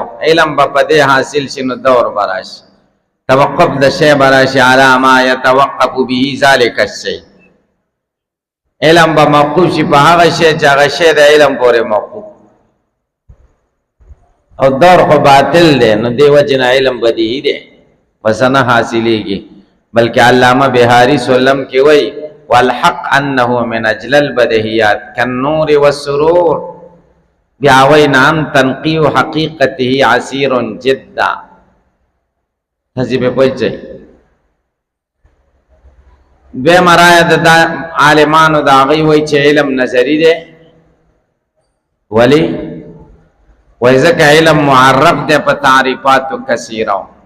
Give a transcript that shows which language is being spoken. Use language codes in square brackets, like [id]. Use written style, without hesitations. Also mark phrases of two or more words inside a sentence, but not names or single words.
[ps] علم به په دې حاصل شي نو دور به راشي، توقف د شی به راشي [ar] علی ما یتوقف به ذلک الشی. [ps] علم به موقوف شي په هغه شی چې هغه شی د علم پورې موقوف، او دور خو باطل دی. نو دی وجه نه علم بدیهی دی، پس نه حاصلېږي. بلکې علامه بهاری سلم کې وایي [ar] والحق انه من اجل البدهیات کالنور والسرور. [ps] بیا وایي [ar] نعم تنقیح حقیقته عسیر جدا. [ps] هسې پې پوه شئ. دویمه رایه د عالمانو د هغوی وایي چې علم نظري دی. ولی وایي ځکه علم معرف دی په تعریفاتو کثیره.